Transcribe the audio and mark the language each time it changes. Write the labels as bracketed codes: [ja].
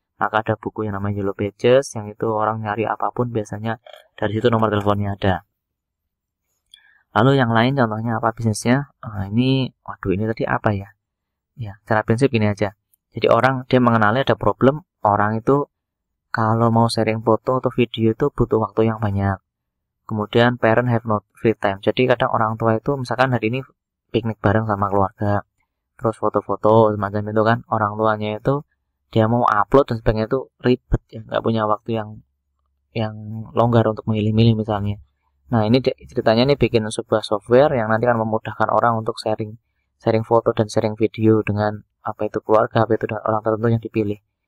[id] Maka ada buku yang namanya Yellow Pages, yang itu orang nyari apapun biasanya dari situ nomor teleponnya ada. Lalu yang lain contohnya apa bisnisnya? Ini tadi apa ya? Ya, secara prinsip gini aja. Jadi orang dia mengenali ada problem, orang itu kalau mau sharing foto atau video itu butuh waktu yang banyak. Kemudian [en] parent have no free time. [id] Jadi kadang orang tua itu misalkan hari ini piknik bareng sama keluarga, terus foto-foto semacam itu kan, orang tuanya itu dia mau upload dan sebagainya itu ribet ya, nggak punya waktu yang longgar untuk milih-milih misalnya. Nah ini ceritanya nih bikin sebuah software yang nanti akan memudahkan orang untuk sharing foto dan sharing video dengan apa itu keluarga, apa itu orang tertentu yang dipilih.